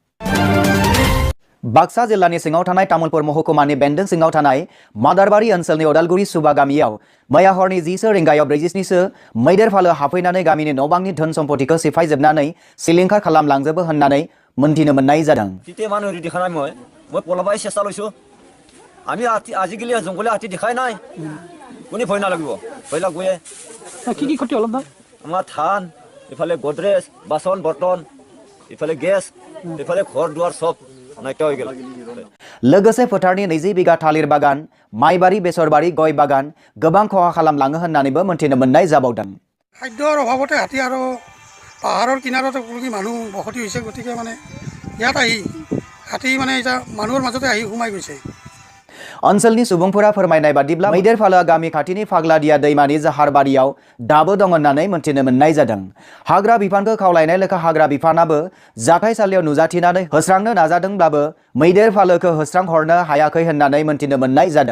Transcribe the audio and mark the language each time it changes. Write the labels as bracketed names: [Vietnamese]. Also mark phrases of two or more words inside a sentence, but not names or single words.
[Bodo] बाक्सा जिल्लानि सिङाव थानाय तामुलपुर महकुमानि बेन्दों सिङाव थानाय मादारबारि ओनसोलनि उदालगुरि सुबा गामियाव मैया हरनि 10 रिंगायाव 40निसो मैदेर फालो हाबफैनानै गामिनि न'-बांनि धोन सम्पतिखौ सिफायजोबनानै सिलिंखार खालामलांजोबो होननानै मोनथिनो मोननाय जादों। [Assamese] আমি আজিকালি জংঘলে হাতী দেখাই নাই কোনে ভয় নালাগিব ভয় লাগবে কি ক্ষতি হল না আমাৰ ধান ইফালে গডৰেজ বাসন বৰ্তন ইফালে গেছ ইফালে ঘৰ দুৱাৰ সব নাইকিয়া হৈ গেল। [Bodo] लोगोसे फोथारनि 20 बिगा थालिर बागान माइबारि बेसरबारि गय बागान गोबां खहा खालामलाङो होननानैबो मोनथिनो मोननाय जाबावदों। [Assamese] खाद्যৰ অভাৱতে হাতী আৰু পাহাৰৰ কিনাৰতে মানুহ বসতি হৈছে গতিকে মানে ইয়াত আহি হাতী মানে এটা মানুহৰ মাজতে আহি সোমাই গৈছে। [Bodo] ओनसोलनि सुबुंफोरा फोरमायनाय बादिब्ला मैदेर फालोआ गामि खाथिनि फाग्लादिया दैमानि जाहारबारियाव दाबो दं होननानै मोनथिनो मोननाय जादों। हाग्रा बिफानखौ खावलायनाय लेखा हाग्रा बिफानाबो जाथायसालियाव नुजाथिनानै होस्रांनो नाजादोंब्लाबो मैदेर फालोखौ होस्रांहरनो हायाखै होननानै मोनथिनो मोननाय जादों।